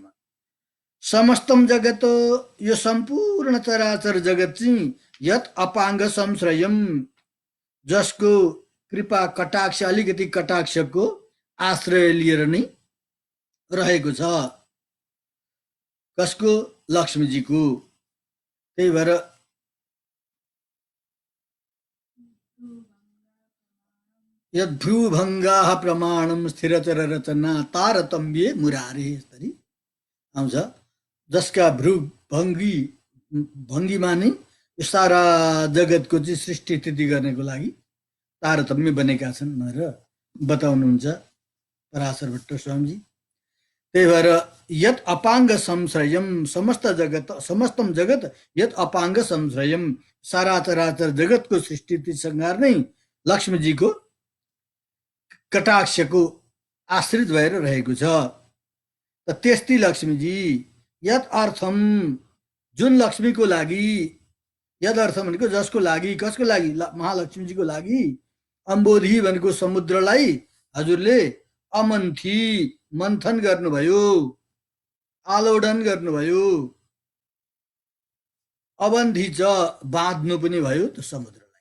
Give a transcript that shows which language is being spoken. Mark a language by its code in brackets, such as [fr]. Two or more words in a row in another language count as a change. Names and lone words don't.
[sa] समस्तम जगत, [ne] यो सम्पूर्ण चराचर जगत चाहिँ [sa] यत अपाङ्ग संश्रयम, [ne] जसको कृपा कटाक्ष, अलिकति कटाक्षको आश्रय लिएर नै रहेको छ। कसको? लक्ष्मीजीको। त्यही भएर यद्भ्रूभङ्गाः प्रमाणम स्थिरचर रचना तारतम्ये मुरारे, यसरी आउँछ। जसका भ्रू भङ्गीमा नै यो सारा जगतको चाहिँ सृष्टि स्थिति गर्नको लागि तारतम्य बनेका छन् भनेर बताउनुहुन्छ पराशर भट्ट स्वामीजी। त्यही भएर [sa] यत अपाङ्ग संश्रयम, समस्त जगत, समस्तम जगत यत अपाङ्ग संश्रयम, [ne] सारा चराचर जगतको सृष्टि संहार नै लक्ष्मीजीको कटाक्षको आश्रित भएर रहेको छ। त त्यस्तै लक्ष्मीजी [sa] यत अर्थम, [ne] जुन लक्ष्मीको लागि, [sa] यद अर्थ [ne] भनेको जसको लागि, कसको लागि? महालक्ष्मीजीको लागि। अम्बोधी भनेको समुद्रलाई हजुरले अमन्थी, मन्थन गर्नुभयो, आलोडन गर्नुभयो। [sa] अबन्धी च, [ne] बाँध्नु पनि भयो त्यो समुद्रलाई।